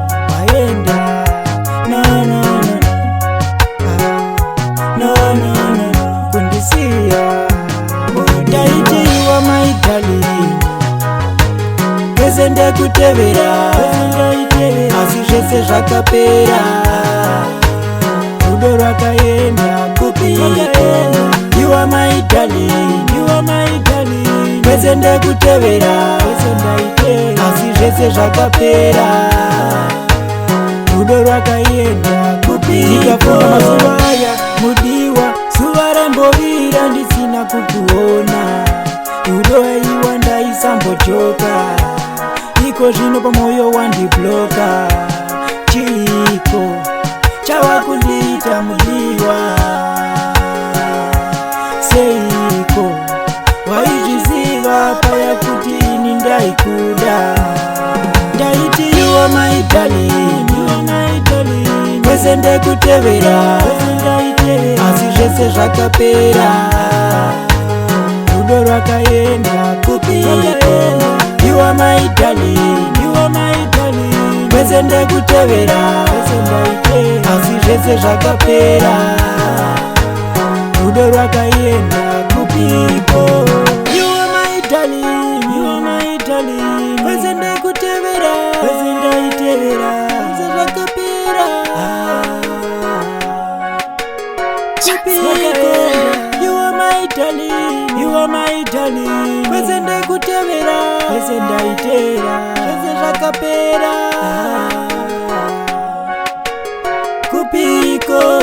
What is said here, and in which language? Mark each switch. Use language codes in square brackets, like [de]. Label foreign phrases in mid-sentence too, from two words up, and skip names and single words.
[sn] Waenda. Ah, kundisiya. Ndaiti [en] you are my darling. [sn] Kwese ndekutevera, asi zvese zvakapera. Rudo rwakaenda kupiko. [en] You are my darling, you are my darling. [sn] Kwese ndekutevera, asi zvese zvakapera. Rudo rwakaenda kupiko. Ndikafunga mazuva aya, mudiwa, zuva rambovira ndisina kukuona. Rudo aiwa ndaisambojoka, iko zvino pamoyo wandibloka. Chiko chava kundiita mudiwa, seiko waizviziva paya kuti ini ndaikuda? Ndaiti [en] you are my darling, you are my darling. [sn] Kwese ndekutevera, asi zvese zvakapera. Rudo rwakaenda kupiko. [en] You are my darling, you are my darling. [sn] Kwese ndekutevera, asi zvese zvakapera. Rudo rwakaenda kupiko. [en] You are my darling, you are my darling. [sn] Kwese ndekutevera, kwese ndaitevera, zvese zvakapera. Kupiko. [en] You are my darling, you are my darling. [sn] Kwese ndekutevera, kwese ndaitevera, zvese zvakapera. Kupiko.